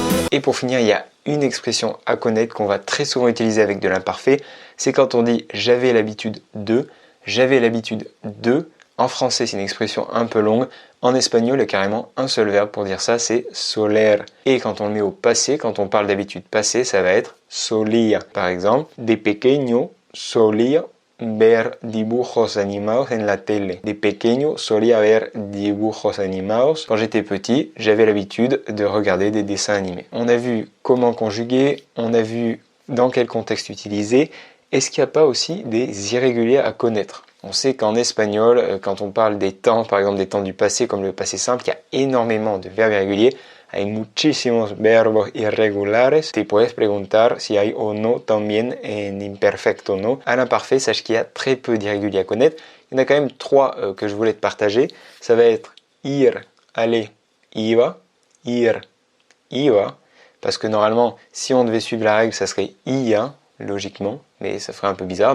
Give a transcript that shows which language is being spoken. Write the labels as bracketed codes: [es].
[fr] Et pour finir, il y a une expression à connaître qu'on va très souvent utiliser avec de l'imparfait. C'est quand on dit j'avais l'habitude de. J'avais l'habitude de. En français, c'est une expression un peu longue. En espagnol, il y a carrément un seul verbe pour dire ça, c'est soler. Et quand on le met au passé, quand on parle d'habitude passée, ça va être solía. Par exemple, [es] de pequeño solía ver dibujos animados en la tele. De pequeño solía ver dibujos animados. [fr] Quand j'étais petit, j'avais l'habitude de regarder des dessins animés. On a vu comment conjuguer, on a vu dans quel contexte utiliser. Est-ce qu'il n'y a pas aussi des irréguliers à connaître? On sait qu'en espagnol, quand on parle des temps, par exemple des temps du passé comme le passé simple, il y a énormément de verbes irréguliers. [es] Hay muchísimos verbos irregulares. Te puedes preguntar si hay o no también en imperfecto, no. [fr] À l'imparfait, sache qu'il y a très peu d'irréguliers à connaître. Il y en a quand même trois que je voulais te partager. Ça va être ir, aller, iba. Ir, iba. Parce que normalement, si on devait suivre la règle, ça serait ia, logiquement. Mais ça ferait un peu bizarre.